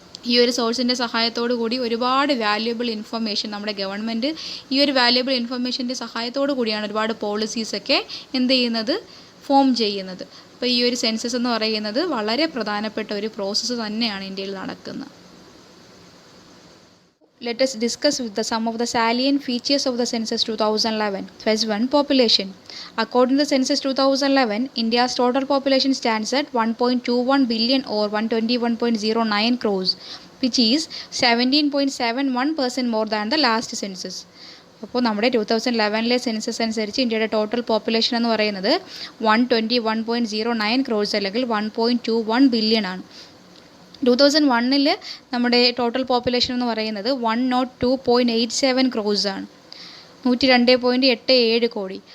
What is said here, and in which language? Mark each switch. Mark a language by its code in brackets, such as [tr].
[ml] ഈ ഒരു സോഴ്സിൻ്റെ സഹായത്തോടു കൂടി ഒരുപാട് വാല്യുബിൾ ഇൻഫർമേഷൻ നമ്മുടെ ഗവൺമെൻറ് ഈ ഒരു വാല്യുബിൾ ഇൻഫർമേഷൻ്റെ സഹായത്തോടു കൂടിയാണ് ഒരുപാട് പോളിസീസൊക്കെ എന്ത് ചെയ്യുന്നത്, ഫോം ചെയ്യുന്നത്. അപ്പോൾ ഈ ഒരു സെൻസസ് എന്ന് പറയുന്നത് വളരെ പ്രധാനപ്പെട്ട ഒരു പ്രോസസ്സ് തന്നെയാണ് ഇന്ത്യയിൽ നടക്കുന്നത്. [en] Let us discuss with some of the salient features of the census 2011. First one, population. According to the census 2011, India's total population stands at 1.21 billion or 121.09 crores, which is 17.71% more than the last census. [ml] അപ്പോൾ നമ്മുടെ 2011 census അനുസരിച്ച് ഇന്ത്യയുടെ total population എന്ന് പറയുന്നത് 121.09 ക്രോഴ്സ് അല്ലെങ്കിൽ 1.21 billion ആണ്. 2001 നമ്മുടെ total population എന്ന് പറയുന്നത് 102.87 ക്രോഴ്സ് ആണ്, 102.87 കോടി.